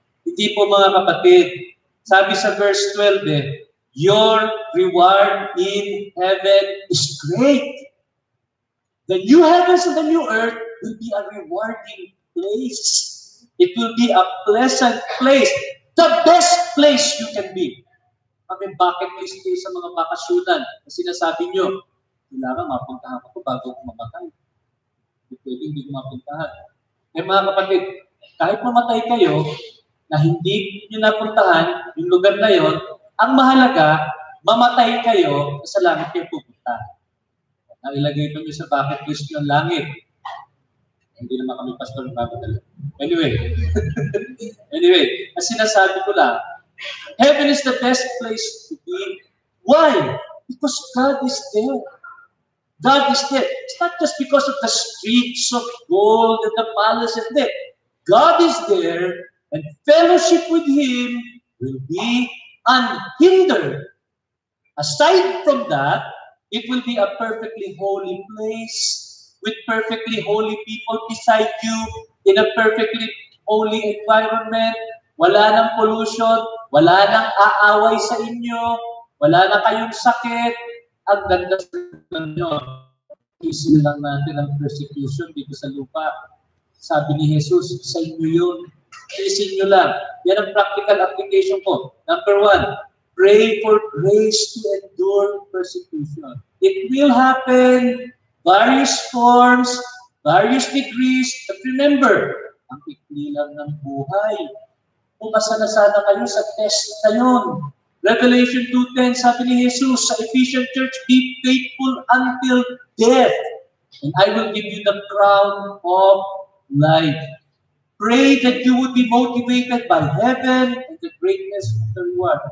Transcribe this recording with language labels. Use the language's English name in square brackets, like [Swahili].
[Filipino] Hindi po mga kapatid, sabi sa verse 12 [English] your reward in heaven is great. The new heavens and the new earth will be a rewarding place. It will be a pleasant place. The best place you can be. [Filipino] May bucket list kayo sa mga bakasyonan na sinasabi nyo, kailangan mapuntahan ko bago ako mamatay. Hindi pwede hindi ko mapuntahan. Eh mga kapatid, kahit mamatay kayo, na hindi nyo napuntahan yung lugar na yon, ang mahalaga, mamatay kayo, sa langit kayo pupunta. Nailagay ito nyo sa bucket list yung langit. Hindi naman kami pastor ng [English] Bible. Anyway, anyway, [Filipino] ang sinasabi ko lang, [English] heaven is the best place to be. Why? Because God is there. God is there. It's not just because of the streets of gold and the palaces there. God is there, and fellowship with Him will be unhindered. Aside from that, it will be a perfectly holy place with perfectly holy people beside you in a perfectly holy environment. [Filipino] Wala nang pollution, wala nang aaway sa inyo, wala na kayong sakit. Ang ganda sa inyo. Isin lang natin ang persecution dito sa lupa. Sabi ni Jesus, sa inyo yun. Isin nyo lang. Yan ang [English] practical application ko. Number 1, pray for grace to endure persecution. It will happen, various forms, various degrees. But remember, [Filipino] ang ikli lang ng buhay. Pumasa na sana kayo sa test na yun. [English] Revelation 2:10, [Filipino] sabi ni Jesus sa [English] Ephesian Church, be faithful until death, and I will give you the crown of life. Pray that you would be motivated by heaven and the greatness of the reward.